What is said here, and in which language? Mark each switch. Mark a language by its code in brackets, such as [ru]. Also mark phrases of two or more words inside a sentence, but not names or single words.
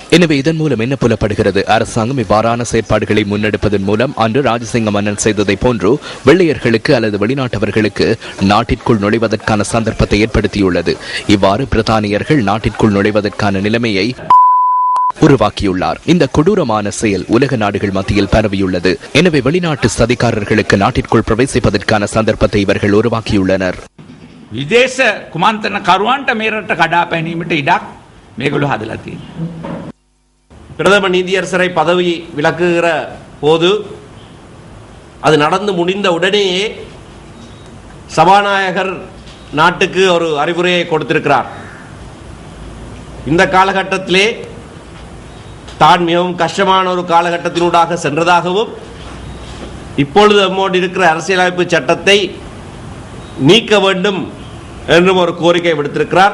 [ta] எனவே இதன் மூலம் என்ன புலப்படுகிறது? அரசாங்கம் இவ்வாறான செயற்பாடுகளை முன்னெடுப்பதன் மூலம் அன்று ராஜசிங்க மன்னன் செய்ததை போன்று வெள்ளையர்களுக்கு அல்லது வெளிநாட்டவர்களுக்கு நாட்டிற்குள் நுழைவதற்கான சந்தர்ப்பத்தை ஏற்படுத்தியுள்ளது. இவ்வாறு பிரித்தானியர்கள் நாட்டிற்குள் நுழைவதற்கான நிலைமையை உருவாக்கியுள்ளார். இந்த கொடூரமான செயல் உலக நாடுகள் மத்தியில் பரவியுள்ளது. எனவே வெளிநாட்டு சதிகாரர்களுக்கு நாட்டிற்குள் பிரவேசிப்பதற்கான சந்தர்ப்பத்தை இவர்கள் உருவாக்கியுள்ளனர். [si] විදේශ කුමන්ත්‍රණ කරුවන්ට මේ රට කඩා පැනීමට ඉඩක් මේගොල්ලෝ හදලා තියෙනවා. [ta] பிரதம நீதியரசரை பதவி விலக்குகிற போது அது நடந்து முடிந்த உடனேயே சபாநாயகர் நாட்டுக்கு ஒரு அறிவுரையை கொடுத்திருக்கிறார். இந்த காலகட்டத்திலே தான் மிகவும் கஷ்டமான ஒரு காலகட்டத்தினூடாக சென்றதாகவும் இப்பொழுது நம்மோடு இருக்கிற அரசியலமைப்பு சட்டத்தை நீக்க வேண்டும் என்றும் ஒரு கோரிக்கை விடுத்திருக்கிறார்.